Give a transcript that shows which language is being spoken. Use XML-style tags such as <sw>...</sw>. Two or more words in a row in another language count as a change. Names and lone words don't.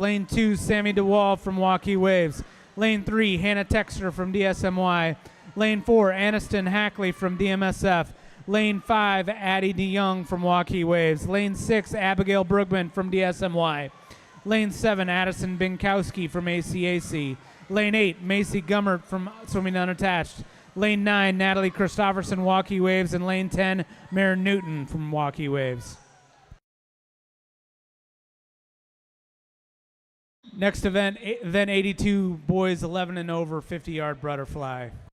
<en>Lane 2, Sammy DeWall from Waukee Waves. Lane 3, Hannah Texter from DSMY. Lane 4, Aniston Hackley from DMSF. Lane 5, Addie DeYoung from Waukee Waves. Lane 6, Abigail Brugman from DSMY. Lane 7, Addison Binkowski from ACAC. Lane 8, Macy Gummert from Swimming Unattached. Lane 9, Natalie Christofferson, Waukee Waves. And lane 10, Maren Newton from Waukee Waves. Next event 82, boys 11 and over, 50-yard butterfly.</en>